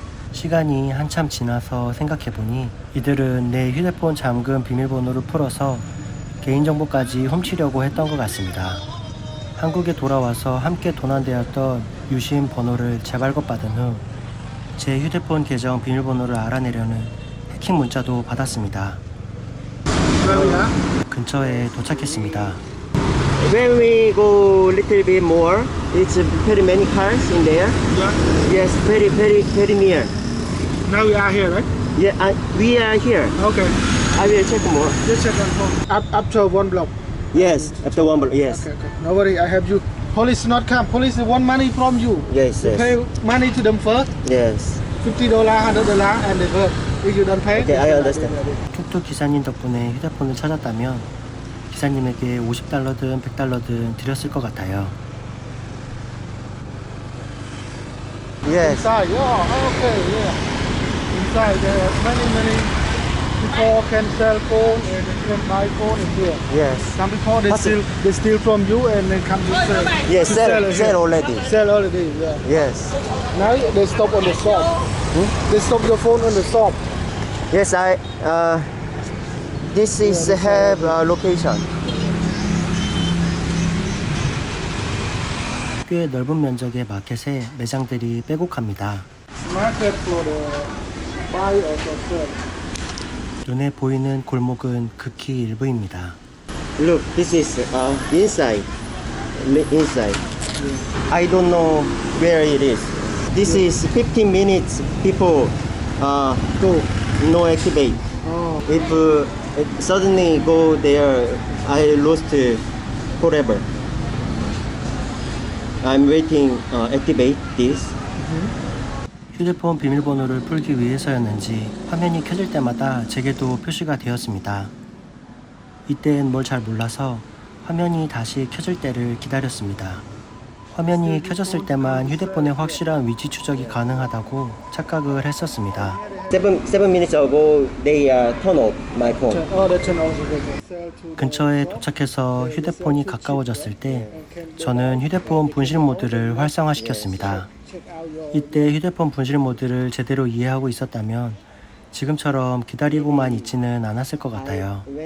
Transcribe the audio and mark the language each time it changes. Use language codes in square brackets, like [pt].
[ko] 시간이 한참 지나서 생각해보니 이들은 내 휴대폰 잠금 비밀번호를 풀어서 개인정보까지 훔치려고 했던 것 같습니다. 한국에 돌아와서 함께 도난되었던 유심 번호를 재발급받은 후 제 휴대폰 계정 비밀번호를 알아내려는 해킹 문자도 받았습니다. 근처에 도착했습니다. [en] When we go little bit more, it's very many cars in there. Yeah. Yes, very near. Now we are here, right? Yeah, we are here. Okay. I will check more. Just check on phone. After one block. Yes, after one block. Yes. Okay. No worry, I have you. Police not come. Police want money from you. Yes. You pay money to them first. Yes. $50, $100, and they go. If you don't pay, Okay, I understand. they will. [ko] 툭툭 기사님 덕분에 휴대폰을 찾았다면 기사님에게 $50든 $100든 드렸을 것 같아요. [en] Yes. Inside, yeah, okay, yeah. Inside there are many people can sell phone and can buy phone in here. Yes. Some people they steal from you and then come to sell. Yes, to sell here. already. Sell already, yeah. Yes. Now they stop on the shop. They stop your phone on the shop. Yes, this is have a location. [ko] 꽤 넓은 면적의 마켓에 매장들이 빼곡합니다. [en] Market for the buy or for sell. [ko] 눈에 보이는 골목은 극히 일부입니다. [en] Look, this is inside. I don't know where it is. This is 15 minutes people Go. no activate. Oh. If suddenly go there, I lost forever. I'm waiting activate this. [ko] 휴대폰 비밀번호를 풀기 위해서였는지 화면이 켜질 때마다 제게도 표시가 되었습니다. 이땐 뭘 잘 몰라서 화면이 다시 켜질 때를 기다렸습니다. 화면이 켜졌을 때만 휴대폰의 확실한 위치 추적이 가능하다고 착각을 했었습니다. [en] 7 minutes ago, they turn off my phone. Oh, they turn off the sell to. [ko] 근처에 도착해서 휴대폰이 가까워졌을 때 저는 휴대폰 분실 모드를 활성화시켰습니다. [en] Check out your. [ko] 이때 휴대폰 분실 모드를 제대로 이해하고 있었다면 지금처럼 기다리고만 있지는 않았을 것 같아요.